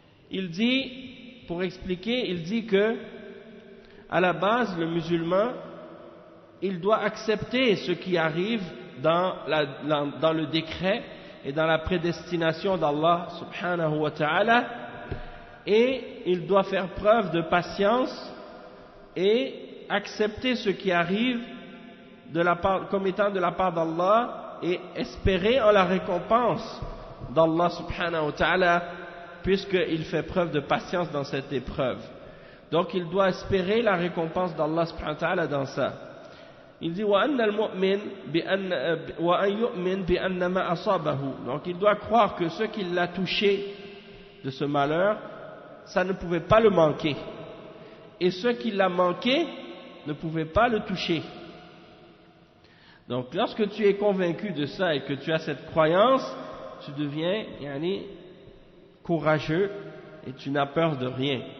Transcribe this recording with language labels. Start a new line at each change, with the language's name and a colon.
French: Il dit, pour expliquer, il dit que à la base, le musulman, il doit accepter ce qui arrive dans le décret et dans la prédestination d'Allah subhanahu wa ta'ala, et il doit faire preuve de patience et accepter ce qui arrive comme étant de la part d'Allah et espérer en la récompense d'Allah subhanahu wa ta'ala puisqu'il fait preuve de patience dans cette épreuve. Donc il doit espérer la récompense d'Allah subhanahu wa ta'ala dans ça.
Arabic: Il dit وَأَنَّ الْمُؤْمِنَ وَأَنْ يُؤْمِنْ بِأَنَّ مَا أَصَابَهُ.
French: Donc il doit croire que ce qui l'a touché de ce malheur, ça ne pouvait pas le manquer. Et ce qui l'a manqué ne pouvait pas le toucher. Donc lorsque tu es convaincu de ça et que tu as cette croyance, tu deviens courageux et tu n'as peur de rien.